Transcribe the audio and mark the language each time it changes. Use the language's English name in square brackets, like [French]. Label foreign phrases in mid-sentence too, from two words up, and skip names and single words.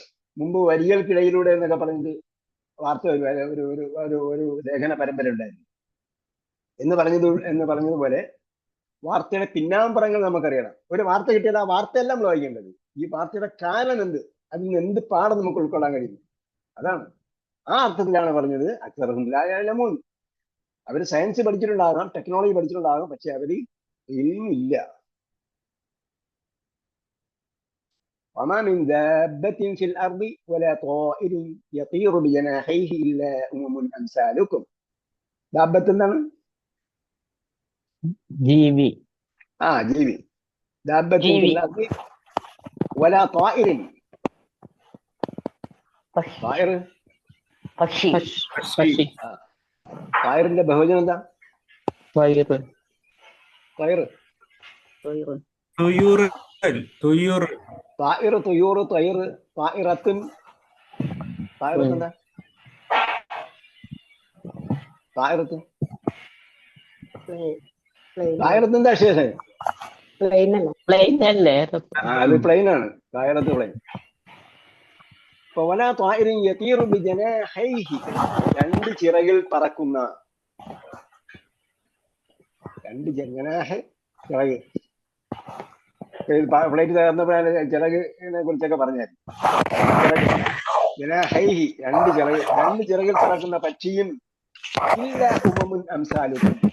[Malayalam] മുമ്പ് വരികൾക്കിടയിലൂടെ എന്നൊക്കെ പറഞ്ഞിട്ട് വാർത്ത ഒരു ലേഖന പരമ്പര ഉണ്ടായിരുന്നു എന്ന് പറഞ്ഞതുപോലെ വാർത്തയുടെ പിന്നാമ്പറങ്ങൾ നമുക്കറിയണം. ഒരു വാർത്ത കിട്ടിയാൽ ആ വാർത്തയല്ല നമ്മൾ വായിക്കേണ്ടത്, ഈ വാർത്തയുടെ കാരണം എന്ത്, അതിൽ നിന്ന് എന്ത് പാഠം നമുക്ക് ഉൾക്കൊള്ളാൻ കഴിയും. അതാണ്, ആ അർത്ഥത്തിലാണ് പറഞ്ഞത് [Arabic] أكثرهم لا يعلمون. [Malayalam] അവര് സയൻസ് പഠിച്ചിട്ടുണ്ടാകാം, ടെക്നോളജി പഠിച്ചിട്ടുണ്ടാകാം, പക്ഷെ അവര് ഇല്ല. [Arabic] وما من دابة في الأرض ولا طائر يطير بجناحيه إلا أمم أمثالكم. [Malayalam] دابة എന്താണ്? ജീവി. ജീവി. [Arabic] دابة في الأرض ولا طائر. طائر [Malayalam] പക്ഷി. طائറിന്റെ ബഹുവചനം എന്താ? വയറ്. [Arabic] طائر. തുയൂർ. തുയൂർ. طائر طيور طير طائرة. طائرة എന്താ? طائرة. طائرة എന്താ ശേഷം? [Malayalam] പ്ലെയിൻ അല്ലേ? അത് പ്ലെയിൻ ആണ്. [Arabic] طائرة പ്ലെയിൻ. ولا طائر يطير بجناحيه, [Malayalam] രണ്ട് ചിറകിൽ പറക്കുന്ന. രണ്ട് ജനാഹ് ചിറക്. ഫ്ലൈറ്റ് തകർന്നപ്പോഴാണ് ചിറകിനെ കുറിച്ചൊക്കെ പറഞ്ഞായിരുന്നു. ജനാഹൈഹി, രണ്ട് ചിറകിൽ പറക്കുന്ന പക്ഷിയും ഇല്ല [Arabic] أمم أمثالكم.